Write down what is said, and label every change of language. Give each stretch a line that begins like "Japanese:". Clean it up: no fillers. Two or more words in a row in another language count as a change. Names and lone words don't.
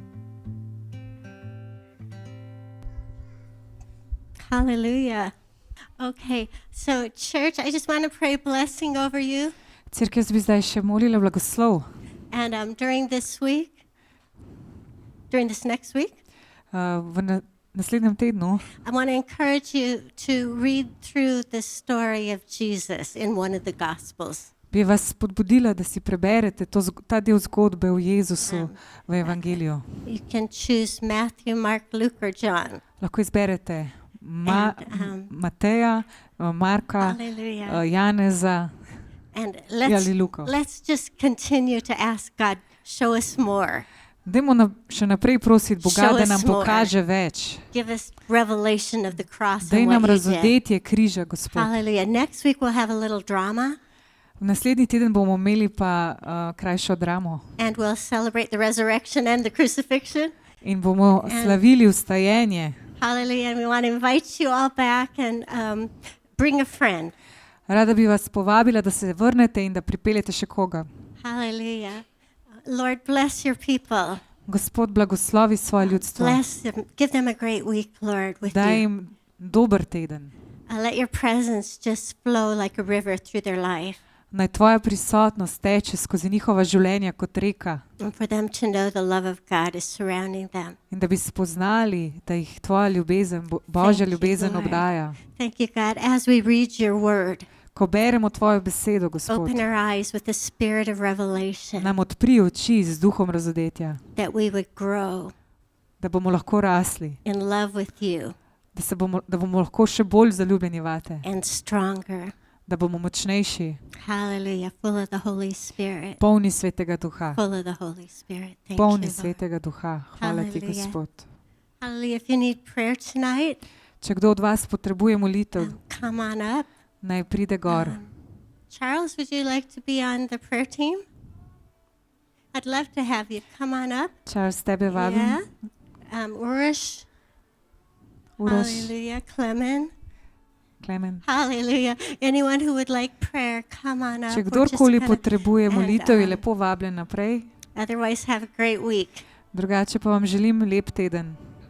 English: Hallelujah. Okay, so church, I just want to pray blessing over you.
Slovenian: Cerkev bi zdaj še molila blagoslov.
English: And during this next week,
Slovenian: Naslednjem tednu
English: I want to encourage you to read through the story of Jesus in one of the Gospels.
Slovenian: bi vas spodbudila, da si preberete ta del zgodbe o Jezusu v Evangeliju.
English: You can choose Matthew, Mark, Luke, or John.
Slovenian: Lahko izberete
English: And,
Slovenian: Mateja, Marka,
English: Hallelujah.
Slovenian: Janeza
English: And
Slovenian: ali Luko.
English: let's just continue to ask God, show us more.
Slovenian: Dajmo še naprej prositi Boga,
English: Show
Slovenian: da
English: us
Slovenian: nam
English: more.
Slovenian: pokaže več.
English: Give us revelation of the cross
Slovenian: Daj
English: and
Slovenian: nam
English: what you did.
Slovenian: razodetje križa, Gospod.
English: Hallelujah. Next week we'll have a little drama
Slovenian: Naslednji teden bomo imeli pa krajšo dramo
English: and we'll celebrate the resurrection and the crucifixion.
Slovenian: in bomo slavili vstajenje.
English: Hallelujah. And we want to invite you all back and bring a friend.
Slovenian: Rada bi vas povabila, da se vrnete in da pripeljete še koga.
English: Hallelujah. Lord, bless your people.
Slovenian: Gospod, blagoslovi svoje ljudstvo.
English: Bless them. Give them a great week, Lord, with
Slovenian: Daj
English: you.
Slovenian: jim dober teden.
English: Let your presence just flow like a river through their life.
Slovenian: Naj tvoja prisotnost teče skozi njihova življenja kot reka
English: And for them to know the love of God is surrounding them.
Slovenian: in da bi spoznali, da jih tvoja ljubezen, Božja
English: Thank you,
Slovenian: ljubezen
English: Lord.
Slovenian: obdaja.
English: Thank you, God. As we read your word,
Slovenian: Ko beremo tvojo besedo, Gospod,
English: open our eyes with the spirit of revelation
Slovenian: nam odpri oči z duhom razodetja,
English: that we would grow
Slovenian: da bomo lahko rasli,
English: in love with you
Slovenian: da bomo lahko še bolj zaljubljeni vate,
English: and stronger.
Slovenian: da bomo močnejši,
English: Hallelujah. Full of the Holy Spirit.
Slovenian: polni Svetega Duha.
English: Full of the Holy Spirit. Thank
Slovenian: Polni
English: you, Lord.
Slovenian: Svetega Duha. Hvala ti,
English: Hallelujah.
Slovenian: Gospod.
English: Hallelujah. If you need prayer tonight,
Slovenian: Če kdo od vas potrebuje molitev,
English: come on up.
Slovenian: naj pride gor.
English: Charles, would you like to be on the prayer team? I'd love to have you. Come on up.
Slovenian: Charles, tebe vabim.
English: Yeah. Urish.
Slovenian: Uroš,
English: Hallelujah. Clement.
Slovenian: Klemen.
English: Hallelujah. Anyone who would like prayer, come on up.
Slovenian: Če
English: We're just
Slovenian: kdorkoli
English: gonna-
Slovenian: potrebuje
English: and,
Slovenian: molitev, je lepo vabljen naprej.
English: Otherwise, have a great week.
Slovenian: Drugače pa vam želim lep teden.